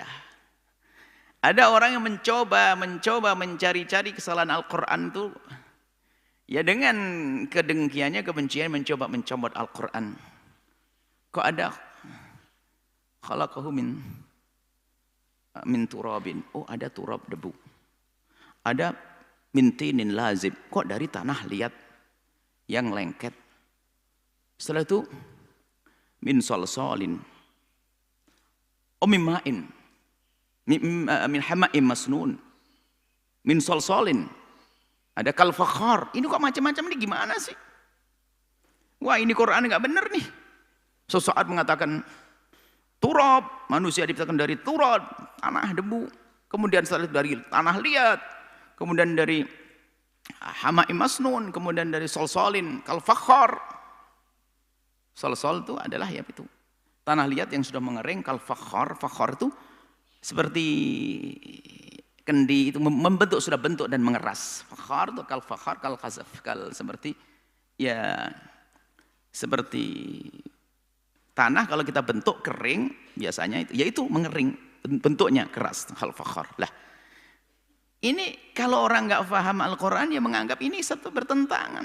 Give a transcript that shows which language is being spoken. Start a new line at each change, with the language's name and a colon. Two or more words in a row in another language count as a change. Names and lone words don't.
Indonesian: Ada orang yang mencoba mencari-cari kesalahan Al-Quran itu, ya dengan kedengkiannya, kebencian, mencoba mencomot Al-Quran. Kok ada
Arabic: خلقه من تراب,
Indonesian: oh ada turab debu. Ada
Arabic: من طين لازب,
Indonesian: kok dari tanah liat yang lengket.
Arabic: Setelah itu من صلصال, oh من ماء، من حمإ مسنون، من صلصال, ada كالفخار.
Indonesian: Ini kok macam-macam nih, gimana sih? Wah, ini Quran nggak benar nih. Sesaat mengatakan turab, manusia diciptakan dari turab, tanah debu. Kemudian setelah itu dari tanah liat, kemudian dari
Arabic: حمإ مسنون,
Indonesian: kemudian dari
Arabic: صلصال كالفخار.
Indonesian: Salsal itu adalah ya itu tanah liat yang sudah mengering,
Arabic: كالفخار.
Indonesian: Fakhar itu seperti kendi, itu membentuk, sudah bentuk dan mengeras. Fakhar itu
Arabic: كالفخار، كالخزف,
Indonesian: kal seperti ya seperti tanah kalau kita bentuk kering biasanya itu, yaitu mengering, bentuknya keras,
Arabic: كالفخار.
Indonesian: Lah ini kalau orang nggak paham Al-Quran, ya menganggap ini satu bertentangan.